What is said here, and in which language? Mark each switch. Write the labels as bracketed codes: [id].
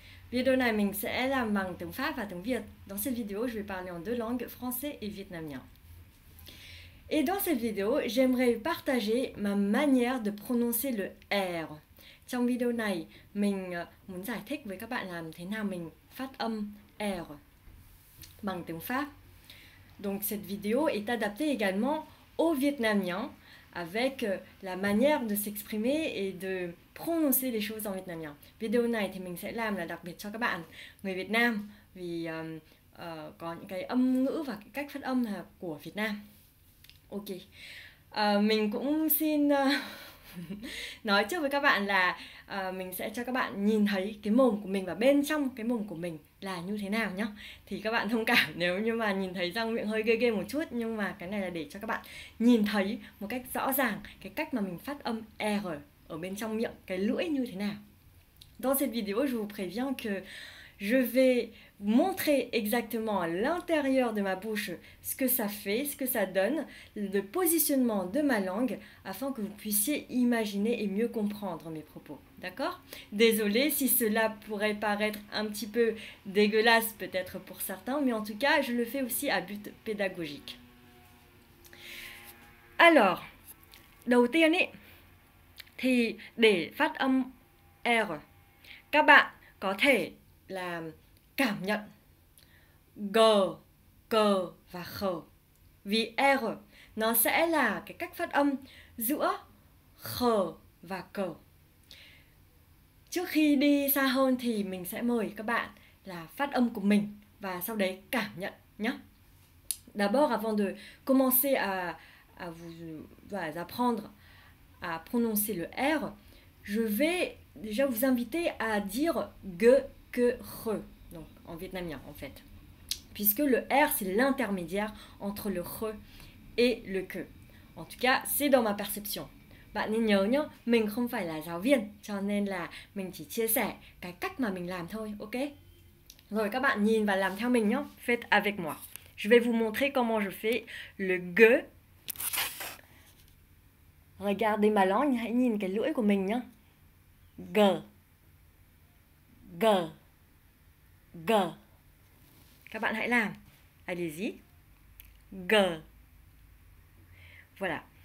[vi] Video này mình sẽ làm bằng tiếng Pháp và tiếng Việt. [fr] Dans cette vidéo, je vais parler en deux langues, français et vietnamien. Et dans cette vidéo, j'aimerais partager ma manière de prononcer le R. [vi] Trong video này, mình muốn giải thích với các bạn làm thế nào mình phát âm R bằng tiếng Pháp. [fr] Donc cette vidéo est adaptée également au vietnamien avec la manière de s'exprimer et de prononcer les choses en vietnamien. [vi] Video này thì mình sẽ làm là đặc biệt cho các bạn người Việt Nam vì có những cái âm ngữ và cái cách phát âm là của Việt Nam. Ok, mình cũng xin nói trước với các bạn là mình sẽ cho các bạn nhìn thấy cái mồm của mình và bên trong cái mồm của mình là như thế nào nhá. Thì các bạn thông cảm nếu như mà nhìn thấy răng miệng hơi ghê ghê một chút, nhưng mà cái này là để cho các bạn nhìn thấy một cách rõ ràng cái cách mà mình phát âm R ở bên trong miệng, cái lưỡi như thế nào. [fr] Dans cette vidéo, je vous préviens que je vais montrer exactement à l'intérieur de ma bouche ce que ça fait, ce que ça donne, le positionnement de ma langue, afin que vous puissiez imaginer et mieux comprendre mes propos. D'accord? Désolée si cela pourrait paraître un petit peu dégueulasse peut-être pour certains, mais en tout cas, je le fais aussi à but pédagogique. [vi] Alors, đầu tiên ý, thì để phát âm R, các bạn có thể là cảm nhận G, C và Kh. Vì R nó sẽ là cái cách phát âm giữa Kh và C. Trước khi đi xa hơn thì mình sẽ mời các bạn là phát âm của mình và sau đấy cảm nhận nhé. [fr] D'abord, avant de commencer à vous apprendre à prononcer le R, je vais déjà vous inviter à dire G, que, R, donc en vietnamien en fait. Puisque le R, c'est l'intermédiaire entre le R et le que. En tout cas, c'est dans ma perception. [vi] Bạn nên nhớ nhá, mình không phải là giáo viên, cho nên là mình chỉ chia sẻ cái cách mà mình làm thôi, ok? Rồi các bạn nhìn và làm theo mình nhá, [fr] faites avec moi. Je vais vous montrer comment je fais le G. Regardez ma langue, [vi] hãy nhìn cái lưỡi của mình nhá. G, G, G. Các bạn hãy làm. [fr] Allez-y. [vi] G. [fr] Voilà.